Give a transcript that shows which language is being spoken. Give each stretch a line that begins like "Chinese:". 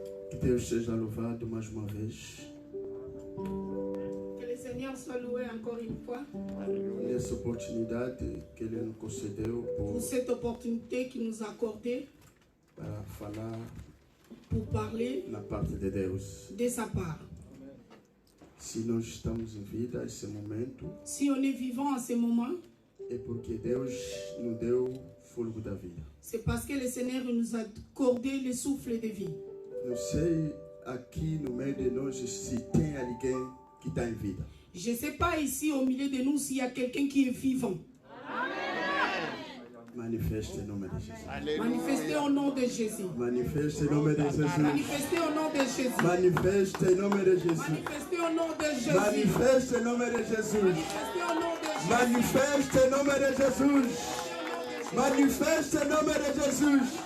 Portuguese: Que Deus seja louvado mais uma vez.
French: Que le Seigneur soit loué encore une fois
Portuguese: Nessa oportunidade que Ele nos concedeu
French: pour cette opportunité qu'il nous a accordée
Portuguese: para falar
French: pour parler
Portuguese: na parte de Deus.
French: de sa part.
Portuguese: Se nós estamos em vida esse momento,
French: Si on est vivant en ce moment,
Portuguese: é porque Deus nos deu o fôlego da vida.
French: c'est parce que le Seigneur nous a accordé le souffle de vie.
Portuguese: Não sei aqui no meio de nós se tem alguém que está em vida.
French: Je ne sais pas ici au milieu de nous s'il y a quelqu'un qui est vivant.
Portuguese: Manifeste em nome de Jesus.
French: Manifestez au nom de Jésus.
Portuguese: Manifeste em nome de Jesus.
French: Manifestez au nom de Jésus.
Portuguese: Manifeste em nome de Jesus.
French: Manifestez au nom de Jésus.
Portuguese: Manifeste em nome de Jesus.
French: Manifestez au nom de Jésus.
Portuguese: Manifeste em nome de Jesus.
French: Manifestez au nom de Jésus.